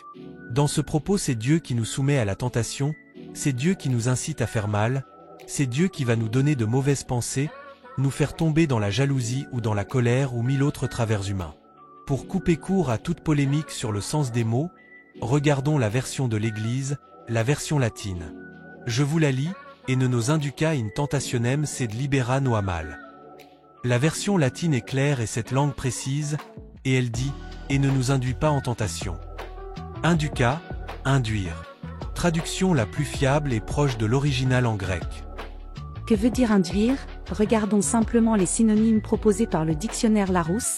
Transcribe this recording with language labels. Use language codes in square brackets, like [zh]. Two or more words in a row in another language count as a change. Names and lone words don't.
[fr] Dans ce propos, c'est Dieu qui nous soumet à la tentation, c'est Dieu qui nous incite à faire mal, c'est Dieu qui va nous donner de mauvaises pensées, nous faire tomber dans la jalousie ou dans la colère ou 1000 autres travers humains. Pour couper court à toute polémique sur le sens des mots, regardons la version de l'Église, la version latine. Je vous la lis, [la] et ne nos induca in tentationem sed libera nos mal. [fr] La version latine est claire et cette langue précise, et elle dit, et ne nous induis pas en tentation. Induca, induire. Traduction la plus fiable et proche de l'original en grec. Que veut dire induire? Regardons simplement les synonymes proposés par le dictionnaire Larousse.